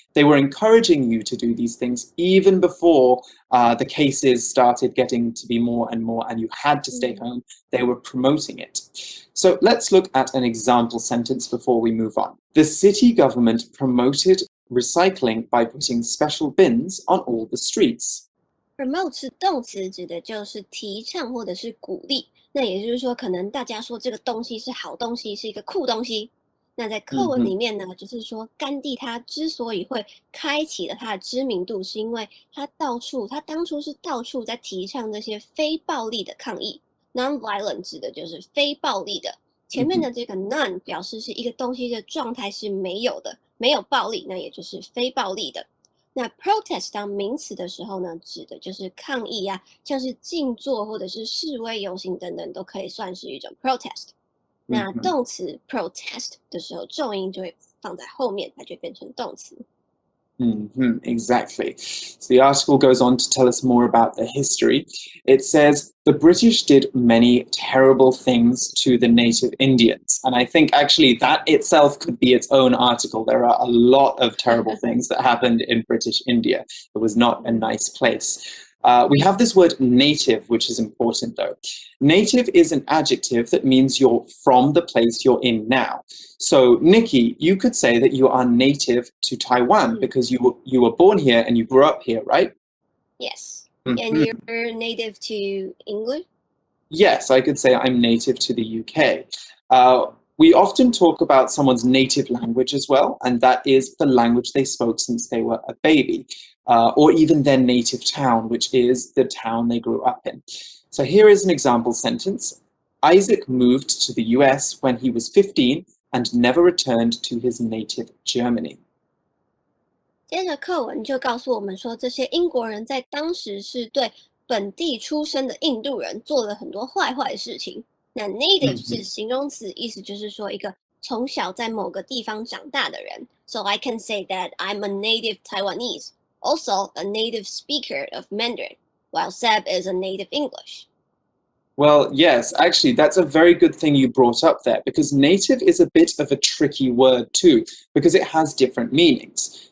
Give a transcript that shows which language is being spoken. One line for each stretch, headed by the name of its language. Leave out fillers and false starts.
English: They were encouraging you to do these things even before the cases started getting to be more and more and you had to stay home. They were promoting it. So let's look at an example sentence before we move on. The city government promoted recycling by putting special bins on all the streets.
Chinese: Promote 是动词，指的就是提倡或者是鼓励。那也就是说，可能大家说这个东西是好东西，是一个酷东西。那在课文里面呢，就是说甘地他之所以会开启了他的知名度，是因为他当初是到处在提倡这些非暴力的抗议。 Non-violent 指的就是非暴力的。前面的这个 none 表示是一个东西的状态是没有的，没有暴力，那也就是非暴力的。那 protest 当名词的时候呢，指的就是抗议啊，像是静坐或者是示威游行等等，都可以算是一种 protest。那动词 protest 的时候，重音就会放在后面，它就变成动词。
English: Exactly. So the article goes on to tell us more about the history. It says the British did many terrible things to the native Indians. And I think actually that itself could be its own article. There are a lot of terrible things that happened in British India. It was not a nice place. We have this word native, which is important though. Native is an adjective that means you're from the place you're in now. So Nikki, you could say that you are native to Taiwan because you were born here and you grew up here, right? Yes. And you're native to English? Yes, I could say I'm native to the UK. We often talk about someone's native language as well, and that is the language they spoke since they were a baby, or even their native town, which is the town they grew up in. So here is an example sentence. Isaac moved to the US when he was 15 and never returned to his native Germany.
Chinese: 接着课文就告诉我们说，这些英国人在当时是对本地出生的印度人做了很多坏的事情。那 native 是形容词，意思就是说一个从小在某个地方长大的人。
English: So I can say that I'm a native Taiwanese, also a native speaker of Mandarin, while Seb is a native English. Well, yes, actually, that's a very good thing you brought up there, because native is a bit of a tricky word too, because it has different meanings.